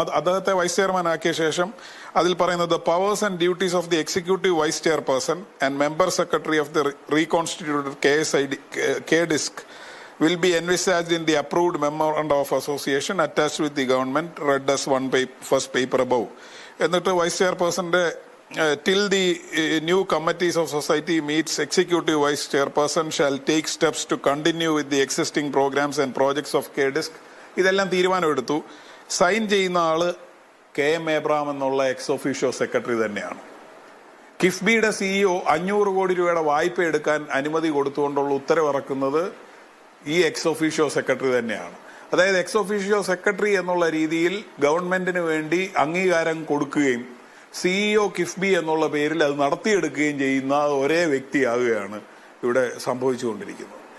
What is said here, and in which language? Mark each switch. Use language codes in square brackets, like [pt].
[ml] അദ്ദേഹത്തെ vice chairman ആക്കിയ ശേഷം അതിൽ പറയുന്നത് [en] Powers and duties of the executive vice chairperson and member secretary of the reconstituted KDISC will be envisaged in the approved memorandum of association attached with the government, read as first paper above. [ml] എന്നിട്ട് vice ചെയർപേഴ്സന്റെ [en] till the new committees of society meets, executive vice chairperson shall take steps to continue with the existing programs and projects of KDISC. [ml] ഇതെല്ലാം തീരുമാനമെടുത്തു. Sign ചെയ്യുന്ന ആള് KM Abraham എന്നുള്ള ex officio secretary തന്നെയാണ്. കിഫ്ബിയുടെ CEO 500 കോടി രൂപയുടെ വായ്പ എടുക്കാൻ അനുമതി കൊടുത്തുകൊണ്ടുള്ള ഉത്തരവിറക്കുന്നത് ഈ എക്സ് ഒഫീഷ്യോ സെക്രട്ടറി തന്നെയാണ്. അതായത് എക്സ് ഒഫീഷ്യോ സെക്രട്ടറി എന്നുള്ള രീതിയിൽ ഗവൺമെന്റിന് വേണ്ടി അംഗീകാരം കൊടുക്കുകയും CEO കിഫ്ബി എന്നുള്ള പേരിൽ അത് നടത്തിയെടുക്കുകയും ചെയ്യുന്ന ഒരേ വ്യക്തിയാവുകയാണ് ഇവിടെ സംഭവിച്ചുകൊണ്ടിരിക്കുന്നത്.